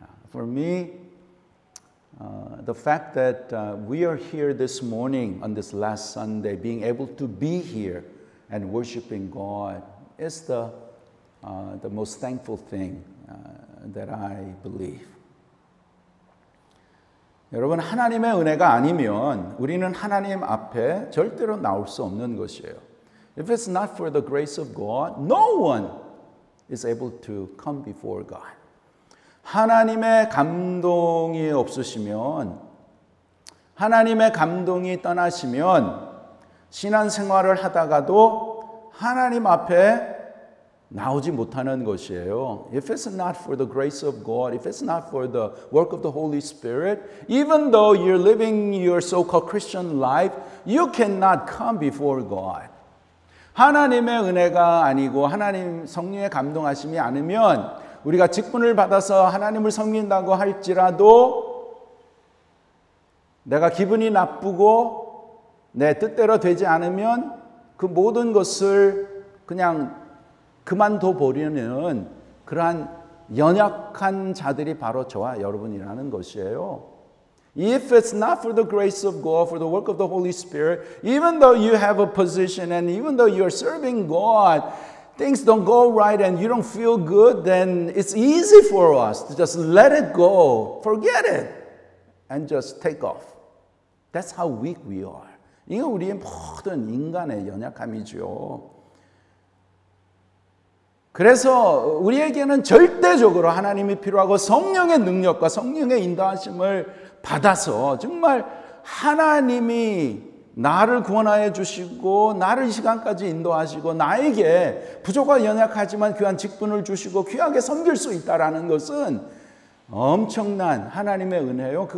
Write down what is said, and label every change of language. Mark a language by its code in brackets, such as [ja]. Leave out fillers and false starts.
[en] For me, the fact that we are here this morning on this last Sunday, being able to be here and worshiping God is the most thankful thing that I believe. [ko] 여러분, 하나님의 은혜가 아니면 우리는 하나님 앞에 절대로 나올 수 없는 것이에요. [en] If it's not for the grace of God, no one is able to come before God. [ko] 하나님의 감동이 없으시면, 하나님의 감동이 떠나시면 신앙생활을 하다가도 하나님 앞에 나오지 못하는 것이에요. [en] If it's not for the grace of God, if it's not for the work of the Holy Spirit, even though you're living your so-called Christian life, you cannot come before God. [ko] 하나님의 은혜가 아니고 하나님 성령의 감동하심이 않으면 우리가 직분을 받아서 하나님을 섬긴다고 할지라도 내가 기분이 나쁘고 내 뜻대로 되지 않으면 그 모든 것을 그냥 그만둬 버리는 그러한 연약한 자들이 바로 저와 여러분이라는 것이에요. [en] If it's not for the grace of God, for the work of the Holy Spirit, even though you have a position and even though you're serving God, things don't go right and you don't feel good, then it's easy for us to just let it go, forget it, and just take off. That's how weak we are. [ko] 이게 우리의 모든 인간의 연약함이죠. 그래서 우리에게는 절대적으로 하나님이 필요하고 성령의 능력과 성령의 인도하심을 받아서 정말 하나님이 나를 구원하여 주시고 나를 이 시간까지 인도하시고 나에게 부족하고 연약하지만 귀한 직분을 주시고 귀하게 섬길 수 있다는 것은 엄청난 하나님의 은혜요.